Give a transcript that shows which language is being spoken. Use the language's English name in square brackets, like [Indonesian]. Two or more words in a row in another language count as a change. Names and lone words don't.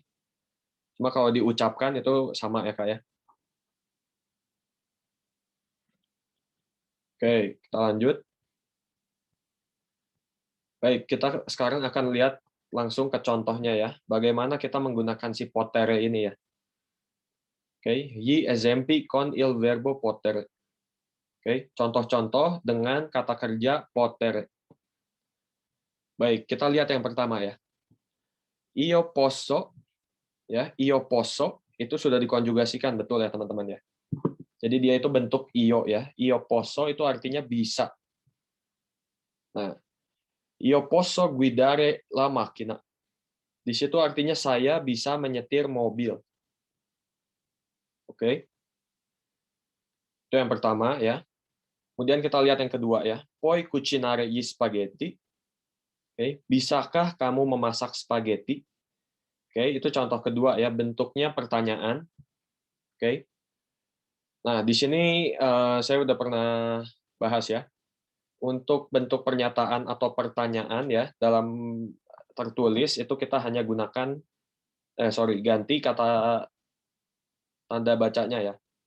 [Indonesian] Cuma kalau diucapkan itu sama ya, Kak ya. Oke, kita lanjut. Baik, kita sekarang akan lihat langsung ke contohnya ya. Bagaimana kita menggunakan si potere ini ya. Oke, [Italian] gli esempi con il verbo potere. [Indonesian] Oke, contoh-contoh dengan kata kerja potere. Baik, kita lihat yang pertama ya. [Italian] Io posso, [Indonesian] ya, [Italian] io posso [Indonesian] itu sudah dikonjugasikan, betul ya teman-teman ya. Jadi dia itu bentuk io ya. [Italian] Io posso [Indonesian] itu artinya bisa. Nah, [Italian] io posso guidare la macchina. [Indonesian] Di situ artinya saya bisa menyetir mobil. Oke. Itu yang pertama ya. Kemudian kita lihat yang kedua ya. [Italian] Puoi cucinare gli spaghetti? [Indonesian] Oke, bisakah kamu memasak spaghetti? Oke, itu contoh kedua ya, bentuknya pertanyaan. Oke. Nah, di sini saya udah pernah bahas ya. Untuk bentuk pernyataan atau pertanyaan ya dalam tertulis itu kita hanya gunakan ganti kata tanda bacanya ya.